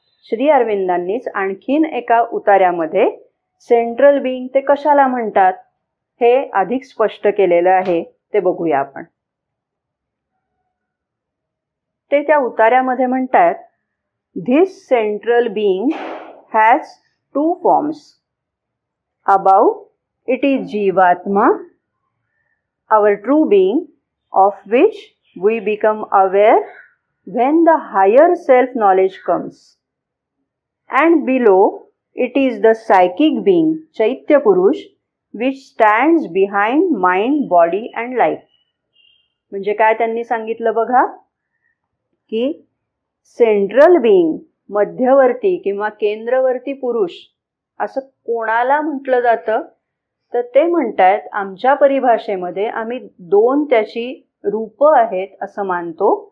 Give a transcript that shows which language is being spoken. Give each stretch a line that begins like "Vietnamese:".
Marathi: श्री अरविंदांनीच आणखीन एका उतार्यामध्ये central being ते कशाला म्हणतात हे अधिक स्पष्ट केलेलं आहे, ते बघूया आपण. ते त्या उतार्यामध्ये म्हणतात,
English: This central being has 2 forms. Above it is जीवात्मा, our true being, of which we become aware when the higher self-knowledge comes. And below, it is the psychic being, Chaitya Purush, which stands behind mind, body and life.
Marathi: म्हणजे काय त्यांनी सांगितलं बघा, की central being, मध्यवर्ती किंवा केंद्रवर्ती पुरुष असं कोणाला म्हटलं जातं, तर ते म्हणतात आमच्या परिभाषेमध्ये आम्ही 2 त्याची रूपं आहेत असं मानतो.